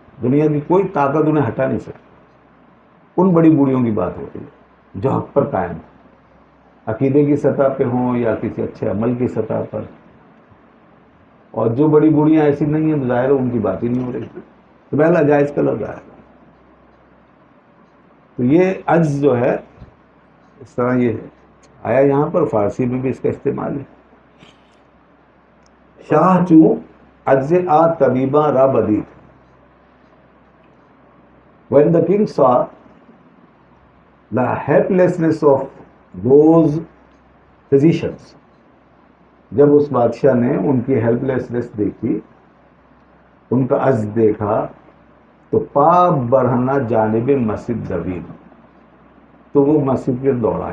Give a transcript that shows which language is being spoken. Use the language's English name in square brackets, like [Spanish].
[Urdu] دنیا کی کوئی طاقت انہیں ہٹا نہیں سکتی. ان بڑی بوڑھیوں کی بات ہو رہی ہے جو حق پر قائم ہے، عقیدے کی سطح پہ ہوں یا کسی اچھے عمل کی سطح پر. اور جو بڑی بوڑھیاں ایسی نہیں ہیں ظاہر ان کی بات ہی نہیں ہو رہی. تو پہلا جائز کا لفظ آیا. تو یہ عجز جو ہے اس طرح یہ آیا یہاں پر، فارسی میں بھی اس کا استعمال ہے. [Persian] شاہ چوں عجز آ طبیبہ را بدید. [English] When the king saw the helplessness of those physicians، [Urdu] جب اس بادشاہ نے ان کی ہیلپ لیسنس دیکھی، ان کا عجز دیکھا، تو [Persian] پا برہنہ جانب مسجد دوید، [Urdu] تو وہ مسجد کے دوڑا.